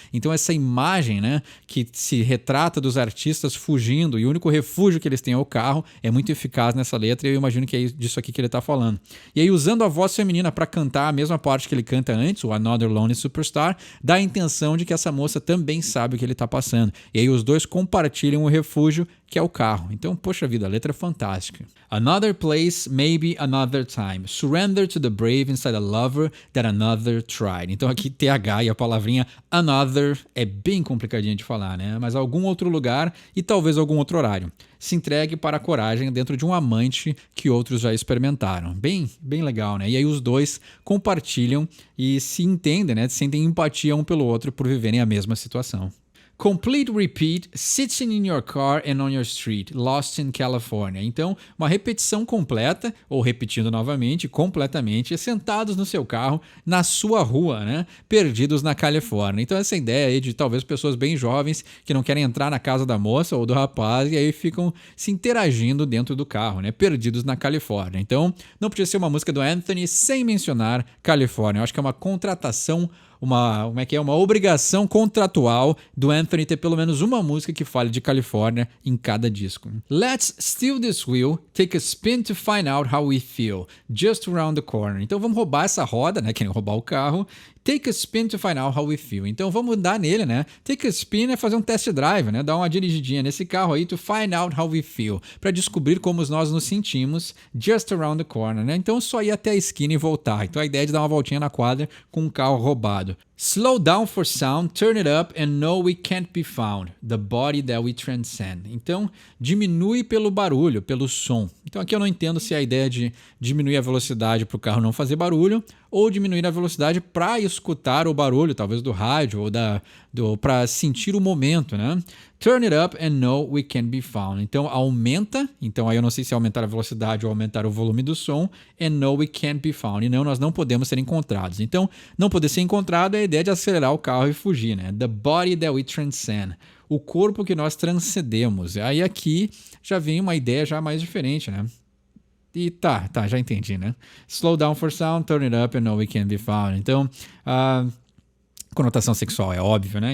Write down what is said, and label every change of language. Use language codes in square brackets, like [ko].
[pt] Então essa imagem, né, que se retrata dos artistas fugindo e o único refúgio que eles têm é o carro, é muito eficaz nessa letra e eu imagino que é disso aqui que ele tá falando. E aí usando a voz feminina para cantar a mesma parte que ele canta antes, o Another Lonely Superstar, dá a intenção de que essa moça também sabe o que ele tá passando. E aí os dois compartilham o refúgio que é o carro. Então, poxa vida, a letra é fantástica. [en] Another place, maybe another time. Surrender to the brave inside a lover that another tried. [pt] Então aqui TH e a palavrinha another é bem complicadinha de falar, né? Mas algum outro lugar e talvez algum outro horário. Se entregue para a coragem dentro de um amante que outros já experimentaram. Bem legal, né? E aí os dois compartilham e se entendem, né? Sentem empatia um pelo outro por viverem a mesma situação. [en] Complete repeat, sitting in your car and on your street, lost in California. [pt] Então, uma repetição completa, ou repetindo novamente, completamente, sentados no seu carro, na sua rua, né? Perdidos na Califórnia. Então, essa ideia aí de talvez pessoas bem jovens que não querem entrar na casa da moça ou do rapaz e aí ficam se interagindo dentro do carro, né? Perdidos na Califórnia. Então, não podia ser uma música do Anthony sem mencionar Califórnia. Eu acho que é uma contratação, uma obrigação contratual do Anthony ter pelo menos uma música que fale de Califórnia em cada disco. [en] Let's steal this wheel, take a spin to find out how we feel, just around the corner. [pt] Então vamos roubar essa roda, né? Querem roubar o carro. [en] Take a spin to find out how we feel. [pt] Então vamos dar nele, né? Take a spin é fazer um test drive, né? Dar uma dirigidinha nesse carro aí [en] to find out how we feel, [pt] para descobrir como nós nos sentimos [en] just around the corner, [pt] né? Então só ir até a esquina e voltar. Então a ideia é de dar uma voltinha na quadra com um carro roubado. [en] Slow down for sound, turn it up and know we can't be found, the body that we transcend. [pt] Então, diminui pelo barulho, pelo som. Então aqui eu não entendo se é a ideia de diminuir a velocidade para o carro não fazer barulho ou diminuir a velocidade para escutar o barulho, talvez do rádio ou para sentir o momento, né? [en] Turn it up and know we can be found. [pt] Então aumenta, então aí eu não sei se aumentar a velocidade ou aumentar o volume do som, [en] and know we can't be found. [pt] E não, nós não podemos ser encontrados. Então, não poder ser encontrado é a ideia de acelerar o carro e fugir, né? [en] The body that we transcend. [pt] O corpo que nós transcendemos. Aí aqui já vem uma ideia já mais diferente, né? E já entendi, né? [en] Slow down for sound, turn it up and know we can be found. [pt] Então, conotação sexual é óbvio, né?